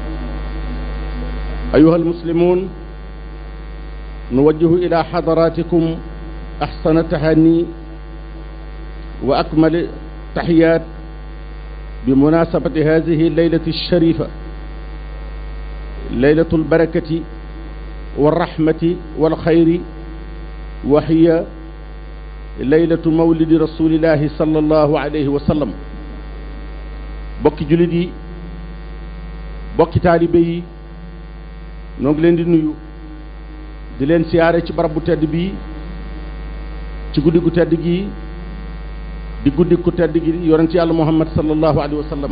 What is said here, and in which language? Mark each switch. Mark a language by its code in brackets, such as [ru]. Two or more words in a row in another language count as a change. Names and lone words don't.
[ar] أيها المسلمون، نوجه إلى حضراتكم أحسن التهاني وأكمل تحيات بمناسبة هذه الليلة الشريفة، ليلة البركة والرحمة والخير، وهي ليلة مولد رسول الله صلى الله عليه وسلم. [wo] bokki jullit yi, bokki taalibe yi, noo ngi leen di nuyu di leen siyaare ci barab bu tedd bii, ci guddi gu tedd gi di guddi ku tedd gi yonent yàlla Muhammad [ar] صلى الله عليه وسلم.